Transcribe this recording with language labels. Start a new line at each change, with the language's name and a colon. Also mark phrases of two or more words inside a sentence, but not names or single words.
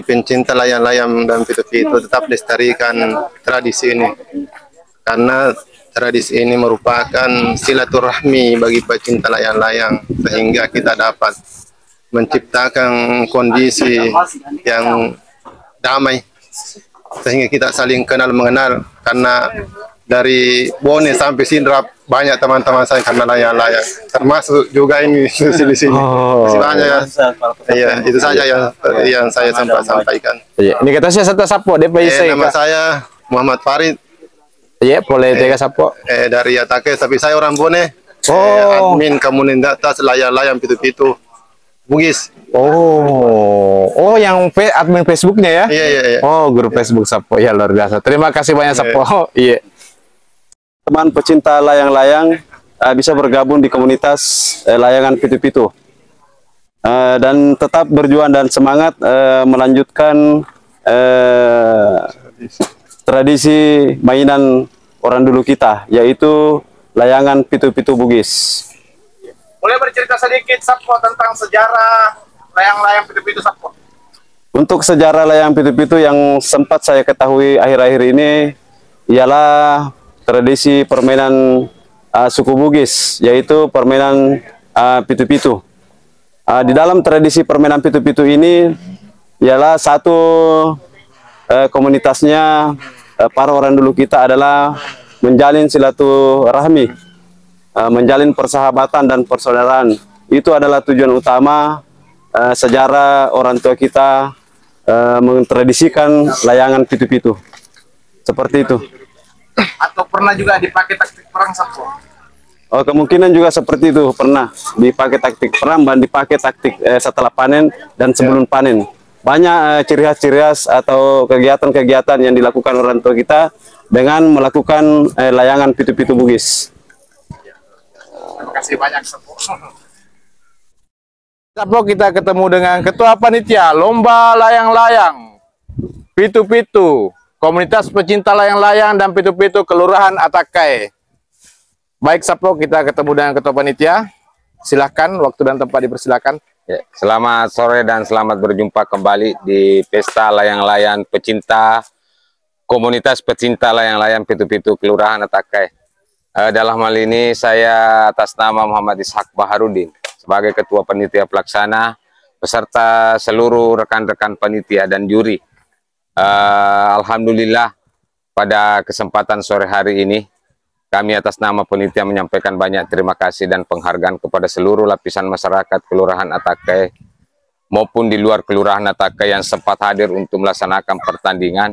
Indonesian: pencinta layang-layang dan pitu-pitu tetap lestarikan tradisi ini karena tradisi ini merupakan silaturahmi bagi pecinta layang-layang sehingga kita dapat menciptakan kondisi yang damai sehingga kita saling kenal mengenal karena dari Bone sampai Sindrap banyak teman-teman saya karena layang-layang termasuk juga ini di sini. Masih banyak ya. Iya, itu saja yang saya sampaikan. Iya. Ini kata saya satu Sapo, DPIC. Nama saya Muhammad Farid Iya, boleh tiga Sapo. dari Atakai, tapi saya orang Bone. Oh. Admin komunitas layang-layang pitu-pitu Bugis. Oh, yang admin Facebooknya ya? Iya, iya, iya. Oh, grup Facebook Sapo, ya luar biasa. Terima kasih banyak Sapo. Iya. Teman pecinta layang-layang bisa bergabung di komunitas layangan pitu-pitu. Dan tetap berjuang dan semangat melanjutkan tradisi mainan orang dulu kita, yaitu layangan pitu-pitu Bugis. Boleh bercerita sedikit Sapo tentang sejarah layang-layang pitu-pitu Sapo? Untuk sejarah layang pitu-pitu yang sempat saya ketahui akhir-akhir ini ialah tradisi permainan suku Bugis, yaitu permainan pitu-pitu. Di dalam tradisi permainan pitu-pitu ini ialah satu komunitasnya para orang dulu kita adalah menjalin silaturahmi, menjalin persahabatan dan persaudaraan. Itu adalah tujuan utama sejarah orang tua kita mentradisikan layangan pitu-pitu. Seperti itu. Atau pernah juga dipakai taktik perang Sapo? Oh, kemungkinan juga seperti itu, pernah dipakai taktik perang dan dipakai taktik setelah panen dan sebelum panen. Banyak ciri khas atau kegiatan-kegiatan yang dilakukan orang tua kita dengan melakukan layangan pitu-pitu Bugis. Terima kasih banyak Sapo. Sapo, kita ketemu dengan Ketua Panitia Lomba Layang-Layang Pitu-Pitu Komunitas Pecinta Layang-Layang dan Pitu-Pitu Kelurahan Atakai. Baik Sapo, kita ketemu dengan Ketua Panitia. Silahkan, waktu dan tempat dipersilakan. Ya, selamat sore dan selamat berjumpa kembali di Pesta Layang-Layang Pecinta Komunitas Pecinta Layang-Layang Pitu-Pitu Kelurahan Atakai. Dalam hal ini saya atas nama Muhammad Ishak Baharudin sebagai Ketua Panitia Pelaksana beserta seluruh rekan-rekan panitia dan juri. Alhamdulillah pada kesempatan sore hari ini kami atas nama panitia menyampaikan banyak terima kasih dan penghargaan kepada seluruh lapisan masyarakat Kelurahan Atakai maupun di luar Kelurahan Atakai yang sempat hadir untuk melaksanakan pertandingan.